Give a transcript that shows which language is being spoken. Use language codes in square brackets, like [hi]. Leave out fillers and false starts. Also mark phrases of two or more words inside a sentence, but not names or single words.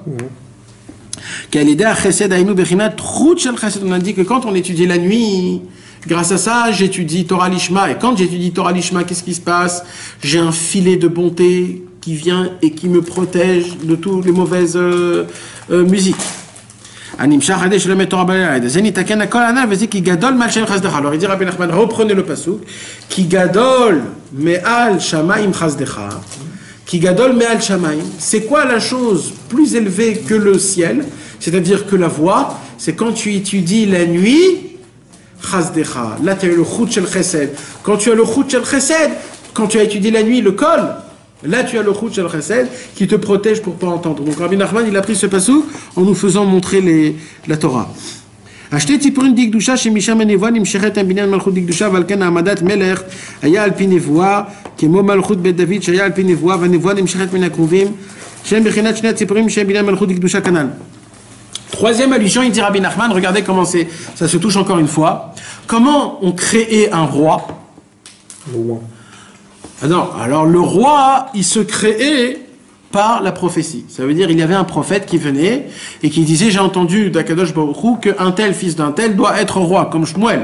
[fr] On a dit que quand on étudie la nuit, grâce à ça, j'étudie [he] תורה לשמה. [fr] Et quand j'étudie [he] תורה לשמה, [fr] qu'est-ce qui se passe? J'ai un filet de bonté qui vient et qui me protège de toutes les mauvaises musiques. Alors il dit Rabbi Nachman, reprenez le pasuk. [he] כי גדול מעל שמים חסדך. כי גדול מעל שמים. [fr] C'est quoi la chose plus élevée que le ciel? C'est-à-dire que la voix, c'est quand tu étudies la nuit, chazdecha. Là tu as le [he] חוט של חסד. [fr] Quand tu as le [he] חוט של חסד, [fr] quand tu as étudié la nuit, le kol, là tu as le [he] חוט של חסד [fr] qui te protège pour ne pas entendre. Donc Rabbi Nachman, il a pris ce pasuk en nous faisant montrer la Torah. [he] Acheter ציפורים דקדושה שמשם הנבואה נמשכת עם בניין מלכות דקדושה ועל כן העמדת מלך היה על פי נבואה כמו מלכות בית דוד שהיה על פי נבואה והנבואה נמשכת מן הכרובים שהם בחינת שני הציפורים שהם בניין מלכות דקדושה כנ"ל. [fr] Troisième allusion, il dit Rabbi Nachman, regardez comment ça se touche encore une fois. Comment on créait un roi? Alors le roi, il se créait par la prophétie. Ça veut dire il y avait un prophète qui venait et qui disait j'ai entendu d' [he] הקדוש ברוך הוא [fr] qu'un tel fils d'un tel doit être roi, comme Shmuel.